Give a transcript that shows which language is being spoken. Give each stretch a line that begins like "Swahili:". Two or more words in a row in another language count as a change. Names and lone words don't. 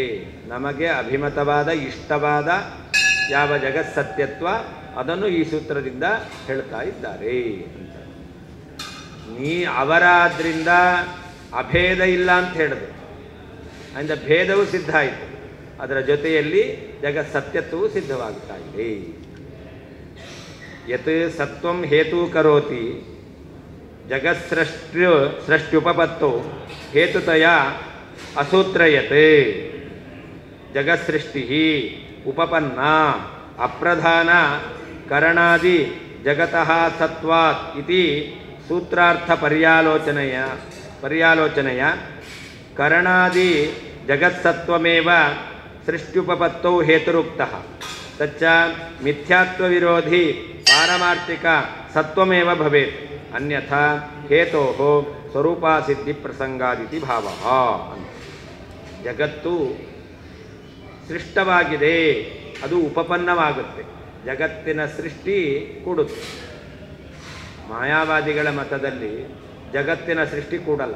Kannada: ನಮಗೆ ಅಭಿಮತವಾದ ಇಷ್ಟವಾದ ಯಾವ ಜಗತ್ಸತ್ಯತ್ವ ಅದನ್ನು ಈ ಸೂತ್ರದಿಂದ ಹೇಳ್ತಾ ಇದ್ದಾರೆ ಅಂತ. ಅವರಾದ್ರಿಂದ ಅಭೇದ ಇಲ್ಲ ಅಂತ ಹೇಳಿದ್ರು, ಅಂದರೆ ಭೇದವು ಸಿದ್ಧ ಆಯಿತು. ಅದರ ಜೊತೆಯಲ್ಲಿ ಜಗತ್ಸತ್ಯತ್ವವು ಸಿದ್ಧವಾಗ್ತಾ ಇದೆ.
Sanskrit: ಯತ್ ಸತ್ವಂ ಹೇತು ಕರೋತಿ ಜಗತ್ಸೃಷ್ಟ್ಯುಪಪತ್ತೋ ಹೇತುತಯ ಅಸೂತ್ರಯತೆ ಜಗತ್ಸೃಷ್ಟಿ ಉಪಪನ್ನ ಅಪ್ರಧಾನ ಕರಣಾದಿ ಜಗತಃ ಸತ್ವಾತ್ ಇತಿ ಸೂತ್ರಾರ್ಥ ಪರ್ಯಾಲೋಚನೆಯ ಕರಣಾದಿ ಜಗತ್ಸತ್ವಮೇವ ಸೃಷ್ಟ್ಯುಪಪತ್ತೌ ಹೇತುರುಕ್ತಃ ತಚ್ಚ ಮಿಥ್ಯಾತ್ವ ವಿರೋಧಿ ಪಾರಮಾರ್ಥಿಕ ಸತ್ವಮೇವ ಭವೇತ್ ಅನ್ಯಥಾ ಹೇತೋಃ ಸ್ವರೂಪಾಸಿದ್ಧಿ ಪ್ರಸಂಗಾದಿತಿ ಭಾವಃ.
Kannada: ಜಗತ್ತು ಸೃಷ್ಟವಾಗಿದೆ, ಅದು ಉಪಪನ್ನವಾಗುತ್ತೆ. ಜಗತ್ತಿನ ಸೃಷ್ಟಿ ಕೂಡುತ್ತೆ. ಮಾಯಾವಾದಿಗಳ ಮತದಲ್ಲಿ ಜಗತ್ತಿನ ಸೃಷ್ಟಿ ಕೂಡಲ್ಲ.